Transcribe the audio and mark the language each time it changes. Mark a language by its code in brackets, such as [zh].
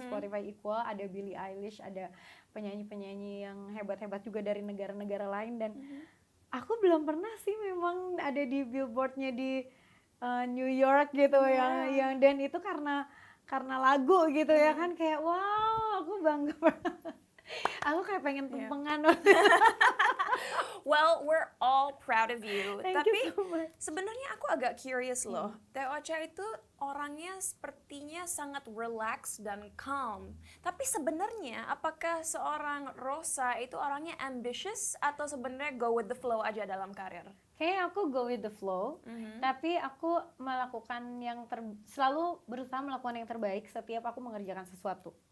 [id] Spotify Equal, ada Billie Eilish, ada penyanyi-penyanyi yang hebat-hebat juga dari negara-negara lain. Dan aku belum pernah sih memang ada di billboardnya di New York gitu yang dan itu karena lagu gitu ya kan, kayak wow, aku bangga banget. Aku kayak pengen tumpengan. [en] Well, we're all proud of you. Thank [id] Tapi [en] you so much. [id] sebenarnya aku agak curious loh. Teh Ocha itu orangnya sepertinya sangat relax dan calm. Tapi sebenarnya apakah seorang Rosa itu orangnya ambitious atau sebenarnya [en] go with the flow [id] aja dalam karir? Kayaknya aku [en] go with the flow, [id] tapi aku melakukan selalu berusaha melakukan yang terbaik setiap aku mengerjakan sesuatu.